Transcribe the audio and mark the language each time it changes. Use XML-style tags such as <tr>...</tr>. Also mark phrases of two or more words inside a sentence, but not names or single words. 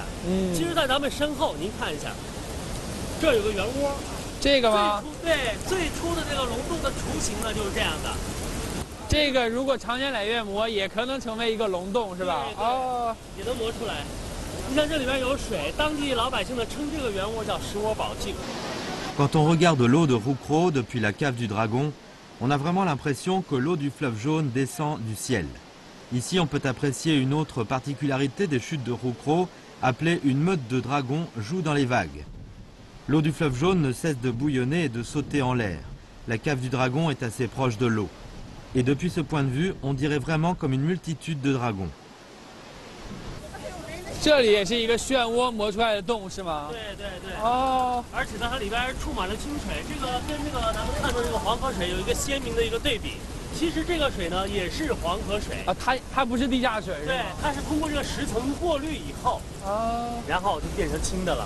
<zh>其实，在咱们身后，您看一下，这儿有个圆窝。这个吗？对，最初的这个龙洞的雏形呢就是这样的。这个如果长年累月磨，也可能成为一个龙洞，是吧？哦，也能磨出来。你看这里边有水，当地老百姓呢称这个圆窝叫石窝宝镜。</zh> <fr>Quand on regarde l'eau de Roucros depuis la cave du Dragon, on a vraiment l'impression que l'eau du fleuve Jaune descend du ciel. Ici, on peut apprécier une autre particularité des chutes de Roucros, appelée une meute de dragons joue dans les vagues. L'eau du fleuve Jaune ne cesse de bouillonner et de sauter en l'air. La cave du Dragon est assez proche de l'eau. Et depuis ce point de vue, on dirait vraiment comme une multitude de dragons.</fr> <zh>这里也是一个漩涡磨出来的洞，是吗？对对对。而且呢，它里边充满了清水，这个跟这个咱们看到这个黄河水有一个鲜明的一个对比。其实这个水呢也是黄河水它不是地下水，对，它是通过这个石层过滤以后然后就变成清的了。</zh>